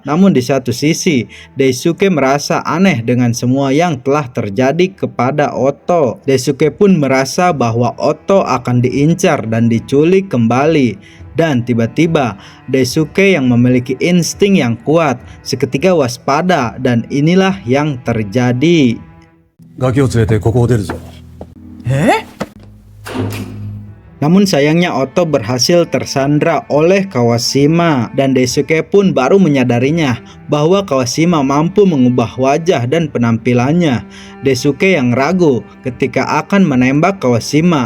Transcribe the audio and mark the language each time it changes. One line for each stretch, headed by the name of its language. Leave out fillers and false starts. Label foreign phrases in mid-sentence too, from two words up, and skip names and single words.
Indonesian: Namun di satu sisi, Daisuke merasa aneh dengan semua yang telah terjadi kepada Otto. Daisuke pun merasa bahwa Otto akan diincar dan diculik kembali. Dan tiba-tiba Daisuke yang memiliki insting yang kuat seketika waspada, dan inilah yang terjadi.
Japanese: ガキを連れてここを出るぞ。
Indonesian: Namun sayangnya Oto berhasil tersandra oleh Kawashima, dan Daisuke pun baru menyadarinya bahwa Kawashima mampu mengubah wajah dan penampilannya. Daisuke yang ragu ketika akan menembak Kawashima.